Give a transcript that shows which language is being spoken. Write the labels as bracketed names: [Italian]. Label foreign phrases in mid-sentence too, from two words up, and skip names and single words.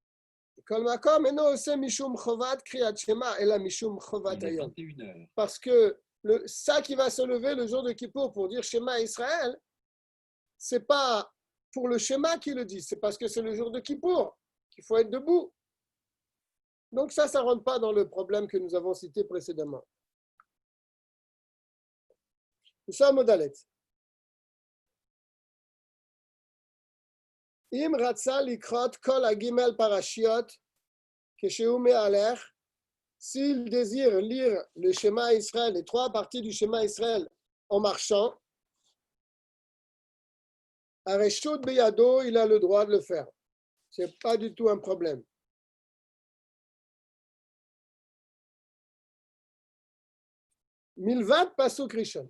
[French] Parce que ça qui va se lever le jour de Kippour pour dire Shema Israël, ce n'est pas pour le Shema qui le dit, c'est parce que c'est le jour de Kippour qu'il faut être debout. Donc ça ne rentre pas dans le problème que nous avons cité précédemment. Nous sommes au Dalet. [Hebrew] אם רצה לקרות כל הגימל פרשיות כשהוא מהלך. [French] S'il désire lire le schéma Israël, les 3 parties du schéma Israël en marchant, à [Hebrew] רשות בידו, [French] il a le droit de le faire. Ce n'est pas du tout un problème. [Hebrew] מלבד פסוק ראשון.